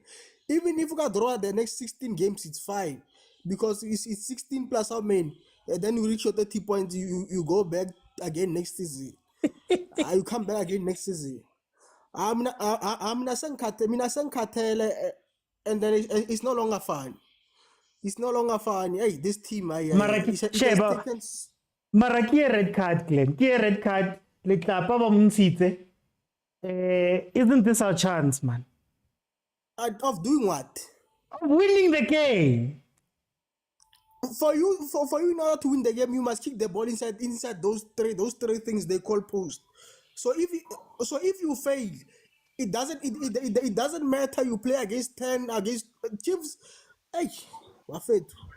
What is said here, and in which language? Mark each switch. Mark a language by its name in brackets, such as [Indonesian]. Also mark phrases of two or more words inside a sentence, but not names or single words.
[English] Even if we can draw the next 16 games, it's fine because it's 16 plus how many. And then you reach your 30 points, you go back again next season. You come back again next season. I'm and then it's no longer fun. It's no longer fun. Hey, this team, [Northern Sotho] Mara ke [English] red card [Northern Sotho] Glenn ke [English] red card [Northern Sotho] le tlapa ba montshitse [English] isn't this our chance man of doing what of winning the game for you in order to win the game you must kick the ball inside those three things they call post so if you fail it doesn't matter you play against 10 against Chiefs hey wafet.